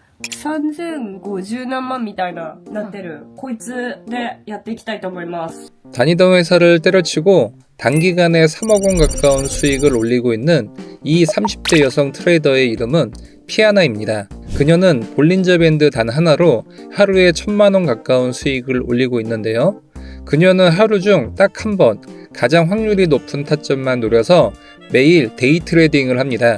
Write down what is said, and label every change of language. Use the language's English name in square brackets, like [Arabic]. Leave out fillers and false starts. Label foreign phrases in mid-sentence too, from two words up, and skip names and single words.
[Japanese] 3050 何万みたいななってるこいつでやっていきたいと思います。 [Korean] 다니던 회사를 때려치고 단기간에 3억 원 가까운 수익을 올리고 있는 이 30대 여성 트레이더의 이름은 피아나입니다. 그녀는 볼린저 밴드 단 하나로 하루에 1000만 원 가까운 수익을 올리고 있는데요. 그녀는 하루 중 딱 한 번 가장 확률이 높은 타점만 노려서 매일 데이 트레이딩을 합니다.